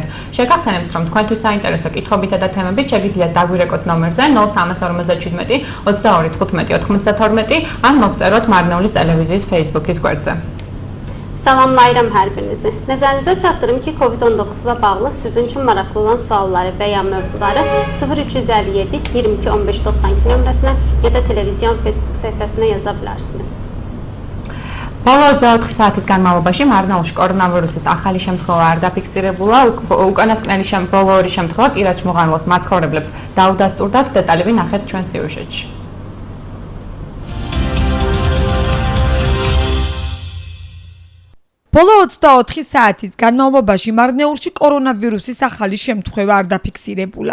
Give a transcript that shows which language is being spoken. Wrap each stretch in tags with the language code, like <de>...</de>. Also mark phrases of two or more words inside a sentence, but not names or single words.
<ka>შეგახსენებთ, რომ თქვენთვის საინტერესო კითხვებითა და თემებით შეგიძლიათ დაგვირეკოთ ნომერზე 0357 22 15 92 ან მოგწეროთ მარნეულის ტელევიზიის Facebook-ის გვერდზე.</ka> <az>Salamlayıram hər birinizi. Nəzərinizə çatdırım ki, COVID-19-la bağlı sizin üçün maraqlı olan sualları və ya mövzuları 0357 22 15 92 nömrəsinə ya da televiziyon Facebook səhifəsinə yaza bilərsiniz.</az> <ka>ბოლო 24 საათის განმავლობაში მარნეულში კორონავირუსის ახალი შემთხვევა არ დაფიქსირებულა. უკანასკნელი ბოლო ორი შემთხვევა კირაჩმუღანლოს მაცხოვრებლებს დაუდასტურდათ. დეტალები ნახეთ ჩვენ სიუჟეტში. ბოლო 24 საათის განმავლობაში მარნეულში კორონავირუსის ახალი შემთხვევა არ დაფიქსირებულა.</ka>